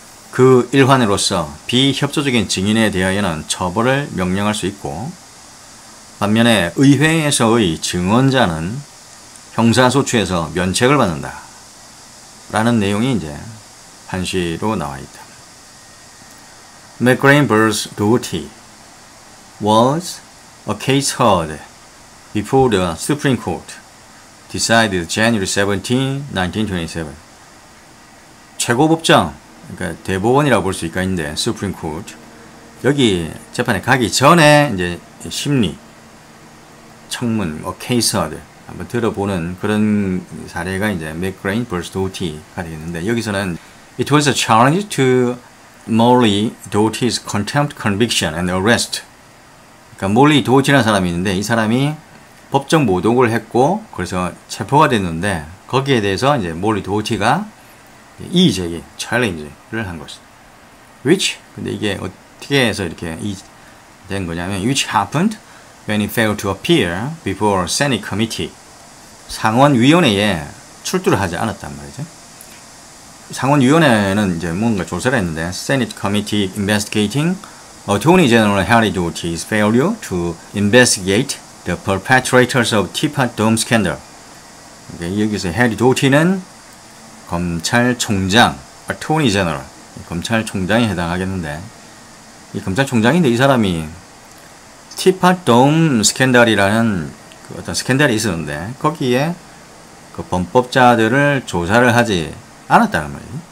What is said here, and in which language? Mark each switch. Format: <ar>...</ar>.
<ko>그 일환으로서 비협조적인 증인에 대하여는 처벌을 명령할 수 있고 반면에 의회에서의 증언자는 형사소추에서 면책을 받는다. 라는 내용이 이제 한시로 나와 있다.</ko> <en>McGrain vs. Doty was a case heard before the Supreme Court, decided January 17, 1927.</en> <ko>최고법정, 그러니까 대법원이라고 볼 수 있겠는데, Supreme Court. 여기 재판에 가기 전에 이제 심리, 청문,</ko> <en>case heard</en> <ko>한번 들어보는 그런 사례가 이제 McGrain vs. Doty가 되겠는데, 여기서는</ko> <en>It was a challenge to Molly Doty's contempt conviction and arrest.</en> <ko>그러니까 몰리 도티라는 사람이 있는데 이 사람이 법정 모독을 했고 그래서 체포가 됐는데 거기에 대해서 이제 몰리 도티가 이의 제기, 챌린지를 한 것이다.</ko> <en>Which</en> <ko>근데 이게 어떻게 해서 이렇게 된 거냐면</ko> <en>which happened when he failed to appear before Senate committee.</en> <ko>상원위원회에 출두를 하지 않았단 말이죠. 상원위원회는 이제 뭔가 조사를 했는데</ko> <en>Senate Committee investigating Attorney General Harry Doty's failure to investigate the perpetrators of Teapot Dome scandal.</en> <ko>여기서 해리 도티는 검찰총장, Attorney General, 검찰총장에 해당하겠는데 이 검찰총장인데 이 사람이 Teapot Dome 스캔들이라는 그 어떤 스캔들이 있었는데 거기에 그 범법자들을 조사를 하지 않았다는 말이에요.</ko>